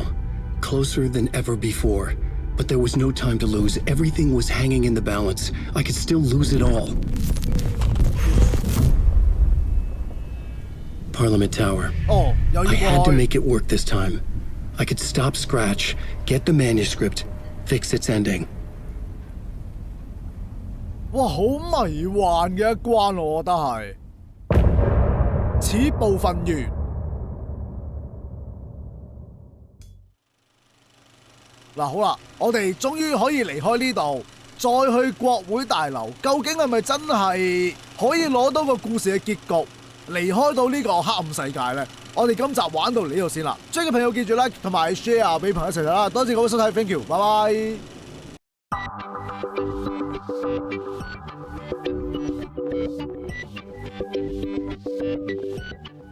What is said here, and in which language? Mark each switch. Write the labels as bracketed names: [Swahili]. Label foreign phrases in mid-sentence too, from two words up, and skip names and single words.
[English] Closer than ever before. But there was no time to lose. Everything was hanging in the balance. I could still lose it all. Parliament Tower. I had to make it work this time. I could stop Scratch, get the manuscript, fix its ending. [Cantonese] 哇，好迷幻嘅一關，我覺得係。此部分完。嗱，好啦，我哋終於可以離開呢度，再去國會大樓。究竟係咪真係可以攞到個故事嘅結局，離開到呢個黑暗世界呢？我哋今集玩到嚟呢度先啦。追嘅朋友記住 like 同埋 share 俾朋友一齊睇啦。多謝各位收睇 ， [English] thank you， [Cantonese] 拜拜。